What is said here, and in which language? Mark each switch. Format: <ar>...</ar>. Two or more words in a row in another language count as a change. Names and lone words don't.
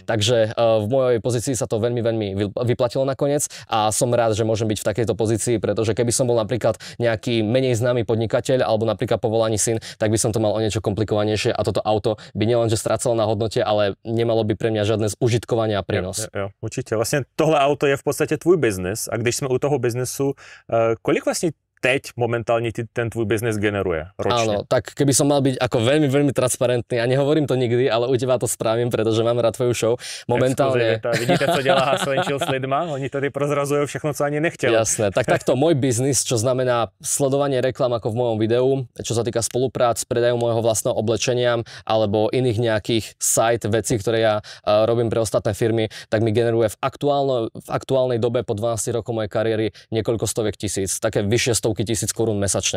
<sk>Takže v mojej pozícii sa to veľmi vyplatilo nakoniec a som rád, že môžem byť v takejto pozícii, pretože keby som bol napríklad nejaký menej známy podnikateľ alebo napríklad povolaný syn, tak by som to mal o niečo komplikovanejšie a toto auto by nielenže strácalo na hodnote, ale nemalo by pre mňa žiadne užitkovanie a prínos. Jo, určite.</sk> <cs>Vlastne tohle auto je v podstate tvůj biznis a když jsme u toho biznesu, kolik vlastně teď momentálne ten tvůj biznes generuje ročne?</cs> <sk>Áno, tak keby som mal byť ako veľmi transparentný a nehovorím to nikdy, ale u teba to spravím, pretože mám rád tvoju show. Momentálne...</sk> <cs>Vidíte, co dělá Hustle & Chill s lidma? Oni tady prozrazujú všechno, co ani nechtěl.</cs> <sk>Jasné, tak takto môj biznis, čo znamená sledovanie reklam ako v mojom videu, čo sa týka spoluprác, predaju môjho vlastného oblečenia alebo iných nejakých site vecí, ktoré ja robím pre ostatné firmy, tak mi generuje v aktuálnej dobe po 12 rokov mojej kariéry niekoľko stoviek tisíc, také vyššie tisíc korún mesačne.</sk>